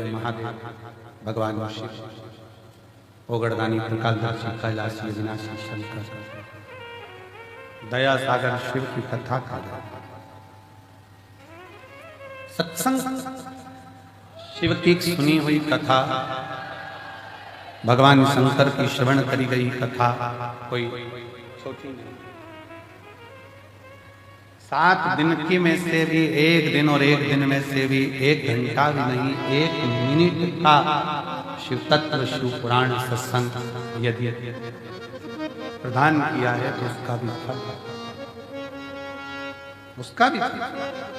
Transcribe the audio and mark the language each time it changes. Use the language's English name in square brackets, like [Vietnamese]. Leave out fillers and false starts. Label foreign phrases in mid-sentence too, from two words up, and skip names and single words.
[Hindi] हाथ भगवान शिव, ओगड़दानी त्रिकालदर्शी कैलाशी अविनाशी शंकर, दया सागर शिव की कथा का सत्संग, शिव की सुनी हुई कथा, भगवान शंकर की श्रवण करी गई कथा कोई छोटी नहीं। 7 दिन की में से भी 1 दिन और 1 दिन में से भी 1 घंटा भी नहीं, 1 मिनट का शिव तत्व शिव पुराण सत्संग यदि प्रदान किया है तो उसका भी फल, उसका भी फल।